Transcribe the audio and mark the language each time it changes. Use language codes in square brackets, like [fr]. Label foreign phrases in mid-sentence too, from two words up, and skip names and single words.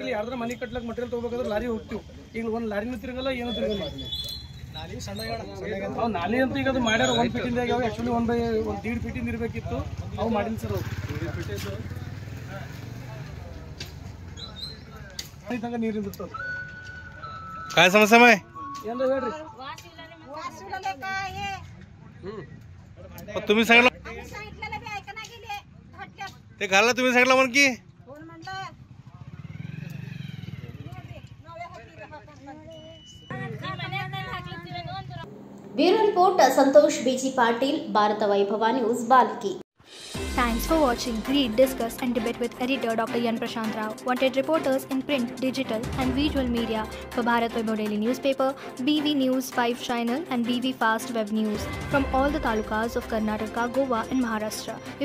[kn] ಇಲ್ಲಿ ಯಾರ್ದಾರ ಮನೆ ಕಟ್ಲಕ್ಕೆ ಮಟೀರಿಯಲ್ ತೊಗೋಬೇಕಾದ್ರೆ ಲಾರಿ ಹೋಗ್ತೀವಿ. ಈಗ ಒಂದು ಲಾರಿನೂ ತಿರುಗಲ್ಲ, ಏನೂ ತಿರುಗಲ್ಲ. ಅವು ನಾಲಿ ಅಂತ ಈಗ ಅದು ಮಾಡ್ಯಾರ 1 ಫೀಟಿಂದ ಆಗ್ಯಾವ. ಆ್ಯಕ್ಚುಲಿ 1.5 ಫೀಟಿಂದ ಇರಬೇಕಿತ್ತು, ಅವು ಮಾಡಿಲ್ಲ ಸರ್. ಅವು ನೀರಿಂದ [mr] काय समस्या आहे [kn] ಏನ್ರ ಹೇಳ್ರಿ. [mr] तुम्ही सांगितलं ते घालला, तुम्ही सांगितलं म्हण की [en] Bureau Report [kn] ಸಂತೋಷ್ ಬಿಜಿ ಪಾಟೀಲ್, ಭಾರತ ವೈಭವ ನ್ಯೂಸ್, ಬಾಲ್ಕಿ. [en] Thanks for watching. Read, discuss and debate with editor Dr. Yan Prashant Rao. Wanted reporters in print, digital and visual media for Bharat Vaibhav Daily Newspaper, BV News 5 Channel and BV Fast Web News from all the talukas of Karnataka, Goa and Maharashtra.